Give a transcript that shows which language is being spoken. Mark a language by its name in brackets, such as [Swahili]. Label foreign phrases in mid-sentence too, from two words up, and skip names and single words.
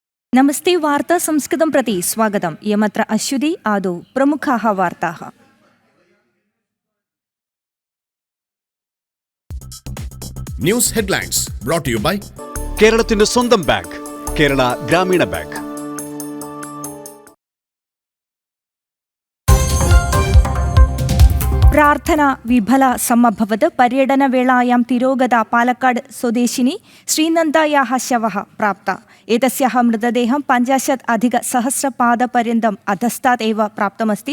[Sanskrit] नमस्ते वार्ता संस्कृतं प्रति स्वागतम्। यमत्र अश्वതി आदौ प्रमुखाः वार्ताः। [English] news headlines brought to you by [Malayalam] കേരളത്തിന്റെ സ്വന്തം ബാങ്ക് കേരള ഗ്രാമീണ ബാങ്ക്. [Sanskrit] प्रार्थना विफला समभवत्। पर्यटनवेलायां तिरोगता पालक्काड् स्वदेशिनी श्रीनन्दायाः शवः प्राप्ता। एतस्याः मृतदेहं 50,000-सहस्रपादपर्यन्तम् अधस्तात् एव प्राप्तमस्ति।